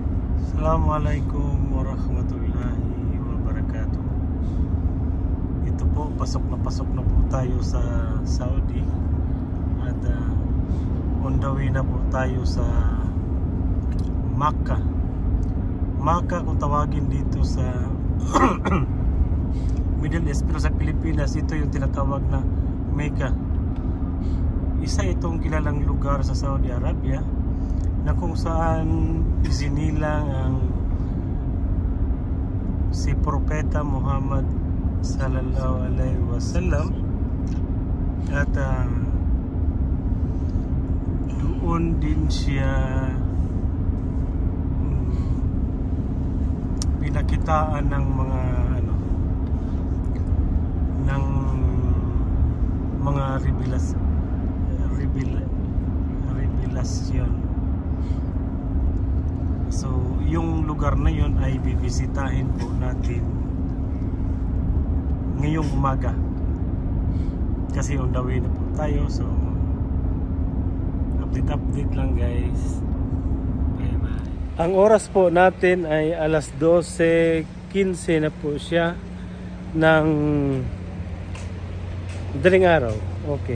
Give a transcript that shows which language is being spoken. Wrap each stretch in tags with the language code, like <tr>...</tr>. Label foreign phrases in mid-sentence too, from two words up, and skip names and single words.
<ar>السلام عليكم ورحمة الله وبركاته.</ar> <tl>Ito po po, pasok na po tayo sa Saudi at</tl> <en>on the way</en> <tl>na po tayo sa Makkah. Makkah kung tawagin dito sa Middle East, pero sa Pilipinas ito yung tinatawag na Mecca. Isa itong kilalang lugar sa Saudi Arabia na kung saan isinilang ang si Propeta Muhammad</tl> <ar>صلى الله عليه وسلم</ar> <tl>at doon din siya pinakitaan ng mga ng mga revelasyon. So yung lugar na yun ay bibisitahin po natin ngayong umaga kasi</tl> <en>on the way</en> <tl>na po tayo. So update lang guys.</tl> <en>Bye bye.</en> <tl>Ang oras po natin ay alas 12:15 na po siya ng daling araw. Okay.</tl>